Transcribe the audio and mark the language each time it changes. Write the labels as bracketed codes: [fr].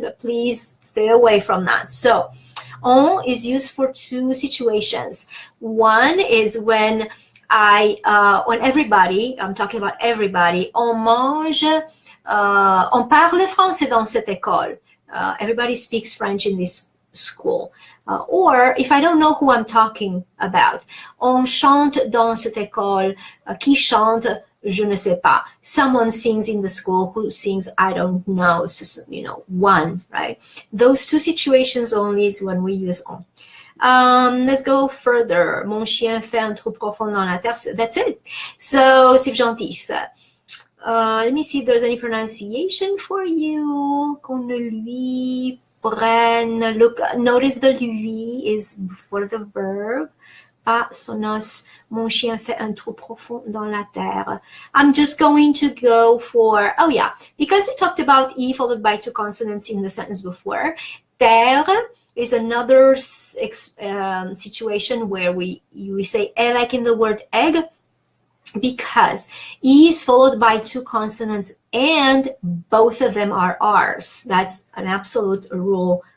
[en] But please stay away from that. So on is used for two situations. One is when when everybody, I'm talking about everybody, [fr] on mange, on parle français dans cette école. [en] Everybody speaks French in this school. Or if I don't know who I'm talking about, [fr] on chante dans cette école, qui chante, je ne sais pas. [en] Someone sings in the school, who sings, I don't know. So, one, right? Those two situations only is when we use on. Let's go further. [fr] Mon chien fait un trou profond dans la terre. [en] That's it. So, subjonctif. Let me see if there's any pronunciation for you. [fr] Qu'on ne lui prenne. [en] Look, notice the lui is before the verb. [fr] Pas son os. Mon chien fait un trou profond dans la terre. [en] I'm just going to go for, oh yeah, because we talked about E followed by two consonants in the sentence before. Terre is another situation where we say e like in the word egg, because E is followed by two consonants and both of them are R's. That's an absolute rule